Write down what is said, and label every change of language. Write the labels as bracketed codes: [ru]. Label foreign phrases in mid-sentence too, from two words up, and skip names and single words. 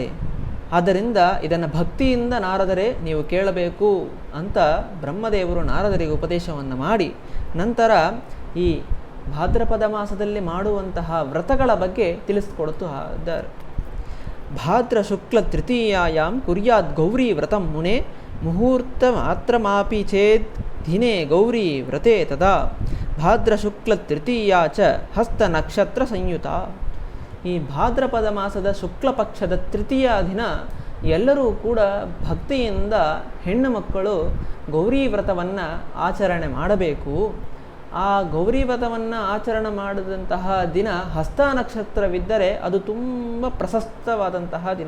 [kn] ಆದ್ದರಿಂದ ಇದನ್ನು ಭಕ್ತಿಯಿಂದ ನಾರದರೇ ನೀವು ಕೇಳಬೇಕು ಅಂತ ಬ್ರಹ್ಮದೇವರು ನಾರದರಿಗೆ ಉಪದೇಶವನ್ನು ಮಾಡಿ ನಂತರ ಈ ಭಾದ್ರಪದ ಮಾಸದಲ್ಲಿ ಮಾಡುವಂತಹ ವ್ರತಗಳ ಬಗ್ಗೆ ತಿಳಿಸಿಕೊಡುತ್ತಾರೆ. [sa] ಭಾದ್ರ ಶುಕ್ಲ ತೃತೀಯಾಯಾಂ ಕುರ್ಯಾತ್ ಗೌರಿ ವ್ರತಂ ಮುನೆ ಮುಹೂರ್ತ ಮಾತ್ರಮಾಪಿ ಚೇತ್ ದಿನೇ ಗೌರಿ ವ್ರತೆ ತದಾ ಭಾದ್ರ ಶುಕ್ಲ ತೃತೀಯಾ ಚ ಹಸ್ತ ನಕ್ಷತ್ರ ಸಂಯುತ. [kn] ಈ ಭಾದ್ರಪದ ಮಾಸದ ಶುಕ್ಲ ಪಕ್ಷದ ತೃತೀಯ ದಿನ ಎಲ್ಲರೂ ಕೂಡ ಭಕ್ತಿಯಿಂದ ಹೆಣ್ಣು ಮಕ್ಕಳು ಗೌರಿ ವ್ರತವನ್ನು ಆಚರಣೆ ಮಾಡಬೇಕು. ಆ ಗೌರಿ ವ್ರತವನ್ನು ಆಚರಣೆ ಮಾಡಿದಂತಹ ದಿನ ಹಸ್ತ ನಕ್ಷತ್ರವಿದ್ದರೆ ಅದು ತುಂಬ ಪ್ರಶಸ್ತವಾದಂತಹ ದಿನ.